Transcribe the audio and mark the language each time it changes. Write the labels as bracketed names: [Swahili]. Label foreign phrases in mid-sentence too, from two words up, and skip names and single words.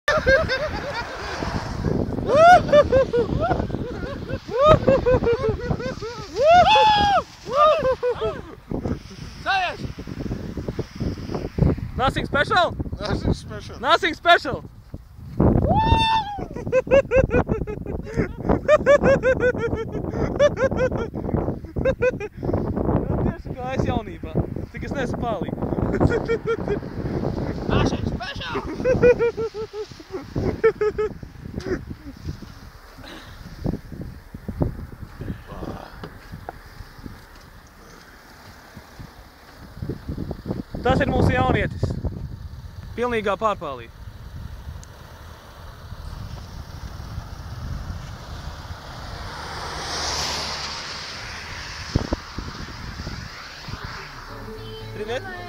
[English] Nothing special? Nothing special. Nothing special. [Latvian] Tieši kā es jaunībā, tik es neesmu pālīgi. [English] Nothing special. [Latvian] Tas ir mūsu jaunietis. Pilnīgā pārpālī. Привет.